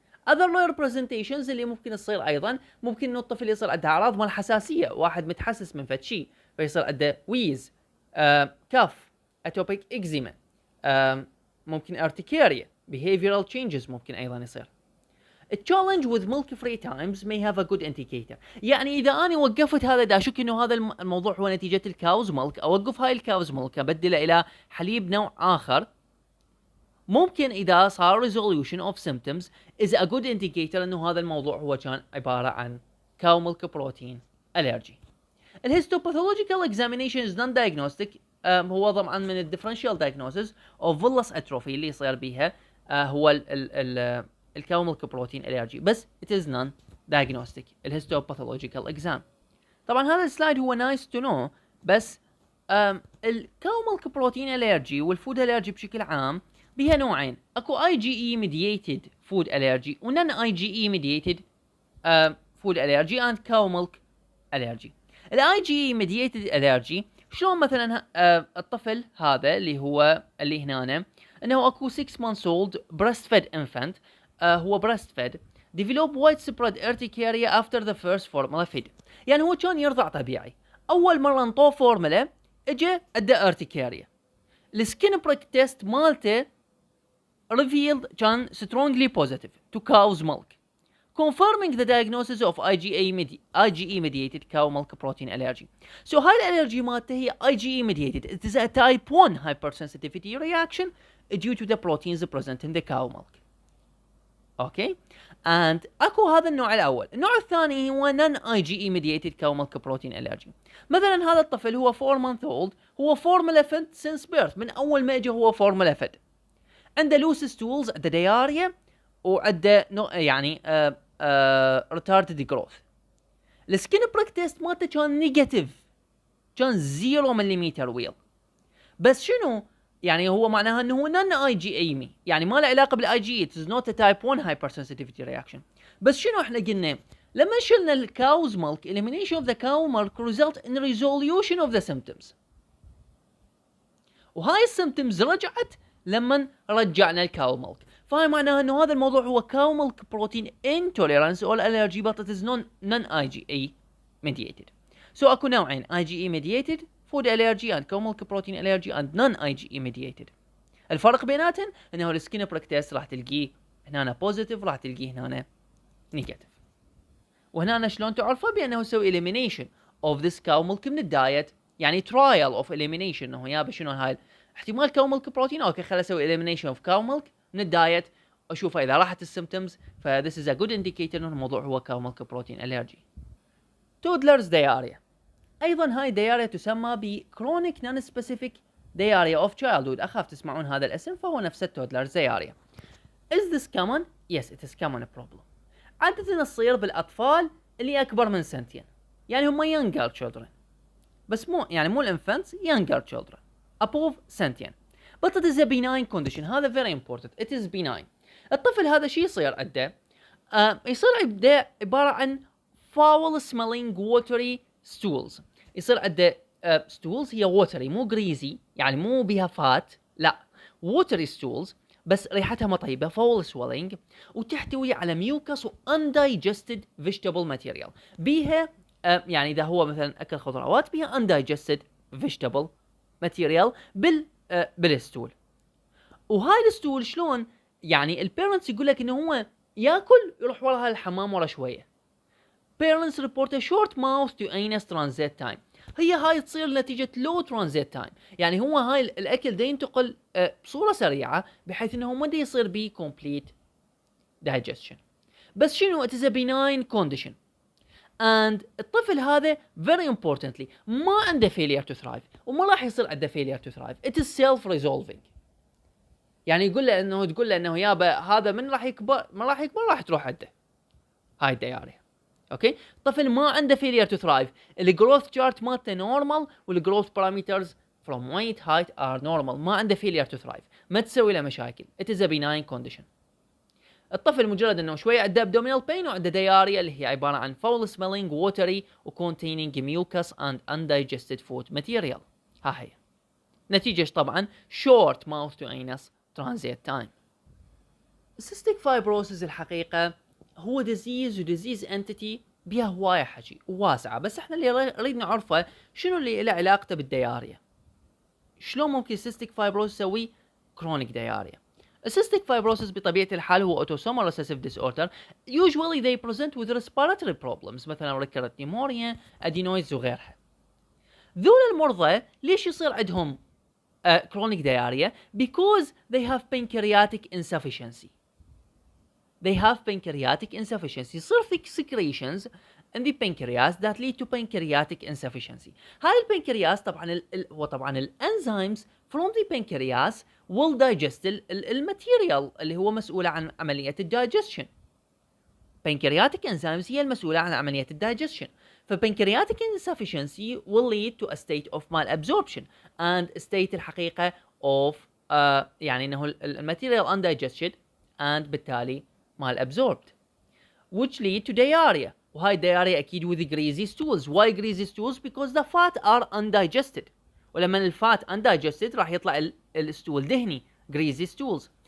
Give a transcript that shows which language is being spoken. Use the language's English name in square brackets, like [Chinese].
[English] other rare presentations [Arabic] اللي ممكن تصير ايضا ممكن انه الطفل يصير عنده اعراض مال حساسيه، واحد متحسس من فد شيء فيصير عنده ويز، كف، اتوبيك اكزيما، ممكن ارتكاريا، behavioral changes ممكن ايضا يصير. [English] A challenge with milk free times may have a good indicator. [Arabic] يعني اذا انا وقفت هذا دا اشك انه هذا الموضوع هو نتيجه الكاوز ميلك، اوقف هاي الكاوز ميلك ابدله الى حليب نوع اخر، ممكن اذا صار [English] resolution of symptoms is a good indicator [Arabic] انه هذا الموضوع هو كان عباره عن cow milk protein allergy. [English] الهيستوباثولوجيكال examination is non-diagnostic. [Arabic] هو طبعا من الديفرنشال [English] diagnosis of villus atrophy [Arabic] اللي يصير بيها هو الكاو ميلك بروتين allergy، بس [English] it is non-diagnostic [Arabic] الهيستوباثولوجيكال exam. طبعا هذا السلايد هو [English] nice to know، بس الكاو milk protein allergy والفود allergy بشكل عام [Arabic] بها نوعين، اكو [English] IgE mediated food allergy ونن IgE mediated food allergy and cow milk allergy. ال IgE mediated allergy شلون مثلا الطفل هذا اللي هنا انه اكو 6 months old breastfed infant، هو breastfed develop widespread urticaria after the first formula feed. [Arabic] يعني هو كان يرضع طبيعي، اول مره انطوه فورمولا اجى عنده urticaria. السكين بريك تيست مالته [English] revealed كان strongly positive to cow's milk, confirming the diagnosis of IgE mediated cow milk protein allergy. [Arabic] So هاي الالرجي مالته هي [English] IgE mediated. It is a type 1 hypersensitivity reaction due to the proteins present in the cow milk. [Arabic] Okay, and اكو هذا النوع الاول. النوع الثاني هو [English] non IgE mediated cow milk protein allergy. [Arabic] مثلا هذا الطفل هو 4 month old، هو formula fed since birth، من اول ما اجى هو formula fed، عنده [English] loose stools، [Arabic] عنده diarrhea وعنده يعني retarded growth. السكين بريك تيست مالته كان نيجاتيف، كان 0 ملم ويل، بس شنو يعني هو معناها انه هو نون اي جي ايمي، يعني ما له علاقه بالاي جي، [English] it is not a type 1 hypersensitivity reaction. [Arabic] بس شنو احنا قلنا لما شلنا الكاوز ميلك [English] elimination of the cow milk result in resolution of the symptoms، [Arabic] وهاي السيمبتومز رجعت لما رجعنا الكاو ميلك. فهاي معناها انه هذا الموضوع هو [English] cow milk protein intolerance or allergy but it is non-IgE mediated. So اكو نوعين IgE mediated food allergy and cow milk protein allergy and non-IgE mediated. [Arabic] الفرق بيناتهم انه السكين بريك تيست راح تلقيه هنا بوزيتيف راح تلقيه هنا نيجاتيف. وهنا شلون تعرفه؟ بانه يسوي elimination of this cow milk من الدايت، يعني trial of elimination انه يابا شنو هاي احتمال cow milk بروتين، اوكي خليني اسوي elimination of cow milk من الدايت اشوف اذا راحت السيمبتومز، ف [English] this is a good indicator [Arabic] انه الموضوع هو cow milk protein allergy. toddlers diarrhea، ايضا هاي diarrhea تسمى ب [English] chronic non-specific diarrhea of childhood، [Arabic] اخاف تسمعون هذا الاسم، فهو نفس toddlers diarrhea. [English] is this common؟ yes it is common problem. [Arabic] عادة تصير بالاطفال اللي اكبر من سنتين، يعني هم younger children، بس مو الانفانتس، [English] younger children above [Arabic] سنتين. [English] but it is a benign condition، هذا very important، it is benign. [Arabic] الطفل هذا شي يصير عنده؟ يصير عنده عبارة عن [English] foul smelling watery stools، [Arabic] يصير عنده stools هي watery مو greasy، يعني مو بها فات، لا watery stools بس ريحتها ما طيبة foul swelling، وتحتوي على mucus و [English] undigested vegetable material، [Arabic] بيها يعني إذا هو مثلا أكل خضروات بيها undigested vegetable material بالستول. وهاي الستول شلون؟ يعني البيرنتس يقول لك إنه هو ياكل يروح وراها الحمام ورا شوية. [English] parents report a short mouth to anus transit time، [Arabic] هي هاي تصير نتيجة [English] low transit time، [Arabic] يعني هو هاي الأكل دا ينتقل بصورة سريعة بحيث إنه ما دا يصير بيه [English] complete digestion. [Arabic] بس شنو؟ [English] it is a benign condition and الطفل هذا very importantly [Arabic] ما عنده [English] failure to thrive [Arabic] وما راح يصير عنده [English] failure to thrive، it is self resolving. [Arabic] يعني تقول له انه يابا هذا من راح يكبر راح تروح عنده هاي الدياريا. اوكي، الطفل ما عنده [English] failure to thrive، الجروث chart مالته normal والجروث parameters from weight height are normal، ما عنده failure to thrive، [Arabic] ما تسوي له مشاكل، [English] it is a benign condition. [Arabic] الطفل مجرد انه شويه عنده [English] abdominal pain وعنده diarrhea [Arabic] اللي هي عباره عن [English] foul smelling watery و containing mucus and undigested food material. [Arabic] ها هي نتيجه طبعا [English] short mouth to anus transit time. [Arabic] cystic fibrosis الحقيقه هو [English] disease و disease entity [Arabic] بيها هوايه حكي وواسعه، بس احنا اللي نريد نعرفه شنو اللي له علاقته بالدياريا. شلون ممكن [English] cystic fibrosis يسوي chronic diarrhea؟ cystic fibrosis [Arabic] بطبيعة الحال هو [English] autosomal recessive disorder. usually they present with respiratory problems [Arabic] مثلا [English] recurrent pneumonia, adenoids وغيرها. [Arabic] ذول المرضى ليش يصير عندهم [English] chronic diarrhea؟ because they have pancreatic insufficiency. They have pancreatic insufficiency. [Arabic] يصير في [English] secretions in the pancreas that lead to pancreatic insufficiency. [Arabic] هاي البنكرياس طبعا الانزيمز [English] from the pancreas will digest [Arabic] الماتيريال اللي هو مسؤولة عن عملية الدايجستشن. [English] pancreatic enzymes [Arabic] هي المسؤولة عن عملية الدايجستشن. [English] فpancreatic insufficiency will lead to a state of malabsorption and state [Arabic] الحقيقة of يعني انه الماتيريال [English] undigested and بالتالي malabsorbed which lead to diarrhea. [Arabic] وهاي [English] diarrhea اكيد with greasy stools. Why greasy stools? Because the fat are undigested. [Arabic] ولما الفات undigested راح يطلع الستول دهني [English] greasy stools.